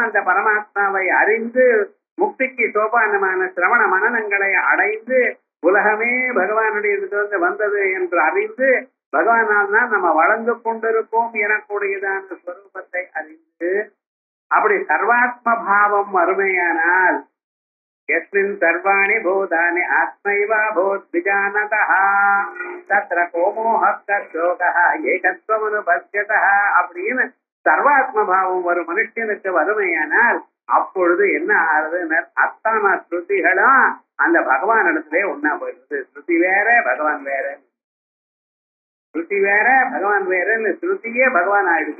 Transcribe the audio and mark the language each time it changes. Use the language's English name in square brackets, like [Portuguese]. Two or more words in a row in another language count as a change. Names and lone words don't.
[Tamil] அந்த பரமாத்மாவை அறிந்து முக்திக்கு சோபானமான சிரவண மனநங்களை அடைந்து உலகமே பகவானுடைய வந்தது என்று அறிந்து பகவானால் தான் நம்ம வளர்ந்து கொண்டிருக்கோம் எனக்கூடியதான ஸ்வரூபத்தை அறிந்து அப்படி சர்வாத்ம பாவம் அருமையானால் [Sanskrit] यस्मिन् सर्वाणि भूतानि आत्मैवा भूद्विजानतः तत्र को मोहः शोकः [Tamil] ஏகத்வமனுபஸ்யதः அப்படின்னு சர்வாத்ம பாவம் ஒரு மனுஷனுக்கு வறுமையானால் அப்பொழுது என்ன ஆகுது? அத்தான ஸ்ருதிகளும் அந்த பகவான் இடத்திலே ஒன்னா போயிடுது. ஸ்ருதி வேற பகவான் வேற, ஸ்ருதி வேற பகவான் வேறன்னு ஸ்ருதியே பகவான் ஆயிடுது.